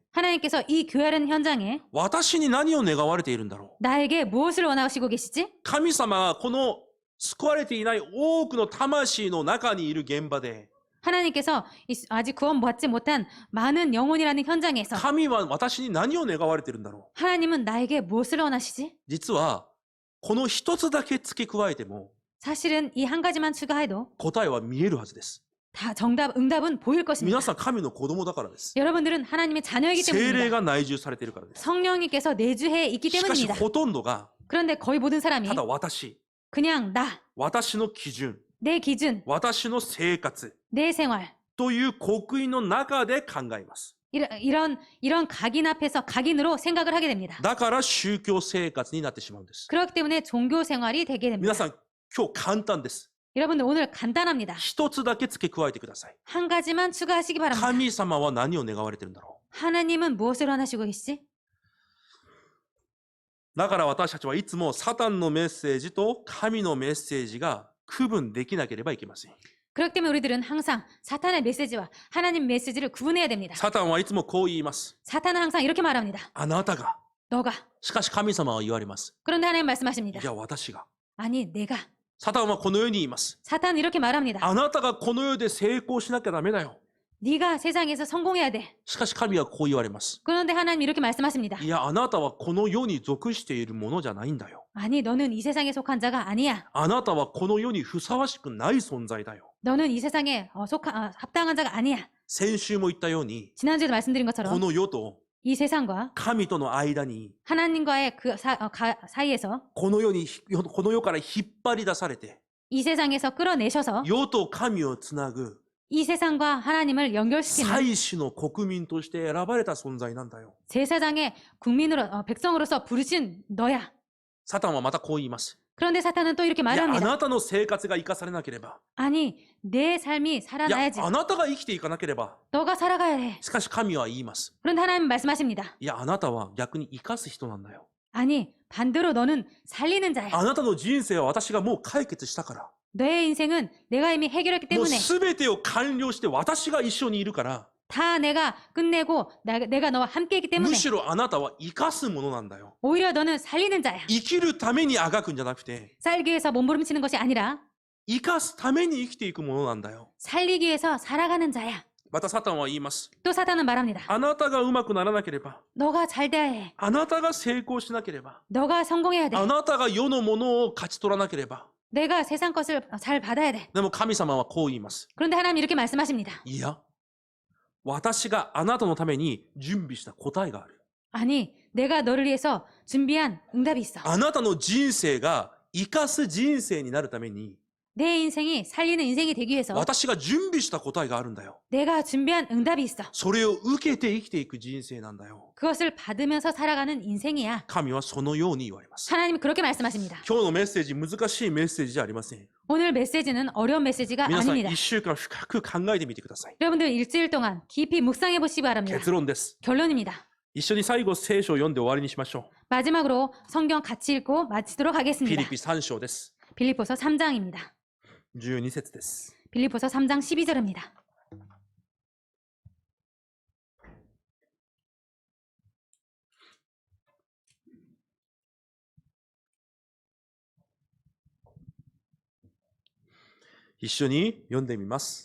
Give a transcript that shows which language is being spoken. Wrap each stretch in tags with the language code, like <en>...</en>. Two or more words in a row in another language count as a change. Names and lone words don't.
<ko>하나님께서 이 교회라는 현장에</ko> <ja>私に何を願われているんだろう。</ja> <ko>나에게 무엇을 원하시고 계시지?</ko> <ja>神様はこの救われていない多くの魂の中にいる現場で</ja> <ko>하나님께서 아직 구원받지 못한 많은 영혼이라는 현장에서</ko> <ja>神は私に何を願われているんだろう。</ja> <ko>하나님은 나에게 무엇을 원하시지?</ko> <ja>実はこの一つだけ付け加えても</ja> <ko>사실은 이 한 가지만 추가해도</ko> <ja>答えは見えるはずです。</ja> <ko>다 응답은 보일 것입니다.</ko> <ja>皆さん神の子供だからです。</ja> <ko>여러분들은 하나님의 자녀이기</ko> <ja>聖霊</ja> <ko>때문입니다.</ko> <ja>が内住されているからです。</ja> <ko>성령님께서 내주해 있기</ko> <ja>しかし</ja> <ko>때문입니다.</ko> <ja>ほとんどが</ja> <ko>그런데 거의 모든 사람이</ko> <ja>ただ私、</ja> <ko>그냥 나,</ko> <ja>私の基準、</ja> <ko>내 기준,</ko> <ja>私の生活</ja> <ko>내 생활</ko> <ja>という刻印の中で考えます。</ja> <ko>이런 각인 앞에서 각인으로 생각을 하게 됩니다.</ko> <ja>だから宗教生活になってしまうんです。</ja> <ko>그렇기 때문에 종교 생활이 되게 됩니다.</ko> <ja>皆さん、今日簡単です。</ja> <ko>여러분들 오늘 간단합니다.</ko> <ja>一つだけ付け加えてください。</ja> <ko>한 가지만 추가하시기 바랍니다.</ko> <ja>神様は何を願われてるんだろ</ja> <ko>하나님은 무엇을 원하시고 계시지?</ko> <ja>う。だから私たちはいつもサタンのメッセージと神のメッセージが区分できなければいけません。</ja> <ko>그렇기 때문에 우리들은 항상 사탄의 메시지와 하나님 메시지를 구분해야 됩니다.</ko> <ja>サタンはいつもこう言います。</ja> <ko>사탄은 항상 이렇게 말합니다.</ko> <ja>あなたが。</ja> <ko>너가.</ko> <ja>しかし神様は言われます。</ja> <ko>그런데 하나님 말씀하십니다.</ko> <ja>いや、私が。</ja> <ko>아니, 내가.</ko> <ja>サタンはこのように言います。</ja> <ko>사탄은 이렇게 말합니다.</ko> <ja>あなたがこの世で成功しなきゃダメだよ。</ja> <ko>네가 세상에서 성공해야 돼.</ko> <ja>しかし神はこう言われます。</ja> <ko>그런데 하나님 이렇게 말씀하십니다.</ko> <ja>いや、あなたはこの世に属しているものじゃないんだよ。</ja> <ko>아니, 너는 이 세상에 속한 자가 아니야.</ko> <ja>あなたはこの世にふさわしくない存在だよ。</ja> <ko>너는 이 세상에 합당한 자가 아니야.</ko> <ja>先週も言ったように、</ja> <ko>지난주에도 말씀드린</ko> <ja>こ</ja> <ko>것처럼</ko> <ja>の世と</ja> <ko>이 세상과</ko> <ja>神との間に、</ja> <ko>하나님과의 그 사이에서</ko> <ja>この世から引っ張り出されて、</ja> <ko>이 세상에서 끌어내셔서</ko> <ja>世と神をつなぐ</ja> <ko>이 세상과 하나님을 연결시키는</ko> <ja>祭司の国民として選ばれた存在なんだよ。</ja> <ko>제사장의 백성으로서 부르신 너야.</ko> <ja>サタンはまたこう言います。</ja> <ko>그런데 사탄은 또 이렇게</ko> <ja>いや、あ</ja> <ko>말합니다.</ko> <ja>なたの生活が生かされなければ、</ja> <ko>아니, 내 삶이</ko> <ja>いや、</ja> <ko>살아나야지.</ko> <ja>あなたが生きていかなければ、</ja> <ko>너가 살아가야 해.</ko> <ja>しかし神は言います。</ja> <ko>그런데 하나님 말씀하십니다.</ko> <ja>いや、あなたは逆に生かす人なんだよ。</ja> <ko>아니, 반대로 너는 살리는 자야.</ko> <ja>あなたの人生は私がもう解決したから。</ja> <ko>너의 인생은 내가 이미 해결했기</ko> <ja>もう</ja> <ko>때문에</ko> <ja>全てを完了して私が一緒にいるから、</ja> <ko>다 내가 끝내고 내가 너와 함께했기</ko> <ja>む</ja> <ko>때문에</ko> <ja>しろあなたは生かすものなんだよ。</ja> <ko>오히려 너는 살리는 자야.</ko> <ja>生きるためにあがくんじゃなくて、</ja> <ko>살기 위해서 몸부림치는 것이 아니라</ko> <ja>生かすために生きていくものなんだよ。</ja> <ko>살리기 위해서 살아가는 자야.</ko> <ja>またサタンは言います。</ja> <ko>또 사탄은 말합니다.</ko> <ja>あなたがうまくならなければ、</ja> <ko>너가 잘 돼야 해.</ko> <ja>あなたが成功しなければ、</ja> <ko>너가 성공해야 돼.</ko> <ja>あなたが世のものを勝ち取らなければ。</ja> <ko>내가 세상 것을 잘 받아야 돼.</ko> <ja>でも神様はこう言います。</ja> <ko>그런데 하나님 이렇게 말씀하십니다.</ko> <ja>いや、私があなたのために準備した答えがある。</ja> <ko>아니, 내가 너를 위해서 준비한 응답이 있어.</ko> <ja>あなたの人生が生かす人生になるために、</ja> <ko>내 인생이 살리는 인생이 되기 위해서</ko> <ja>私が準備した答えがあるんだよ。</ja> <ko>내가 준비한 응답이 있어.</ko> <ja>それを受けて生きていく人生なんだよ。</ja> <ko>그것을 받으면서 살아가는 인생이야.</ko> <ja>神はそのように言われます。</ja> <ko>하나님은 그렇게 말씀하십니다.</ko> <ja>今日のメッセージ、難しいメッセージじゃありません。</ja> <ko>오늘 메시지는 어려운 메시지가</ko> <ja>皆さん、</ja> <ko>아닙니다.</ko> <ja>1週間深く考えてみてください。</ja> <ko>여러분들 일주일 동안 깊이 묵상해 보시기 바랍니다.</ko> <ja>結論です。</ja> <ko>결론입니다.</ko> <ja>一緒に最後聖書を読んで終わりにしましょ</ja> <ko>마지막으로 성경 같이 읽고 마치도록</ko> <ja>う。ピ</ja> <ko>하겠습니다.</ko> <ja>リピ3章です。</ja> <ko>빌립보서 3장입니다.</ko> <ja>12 節です。</ja> <ko>빌립보서 3장 12절입니다.</ko> <ja>一緒に読んでみます。</ja>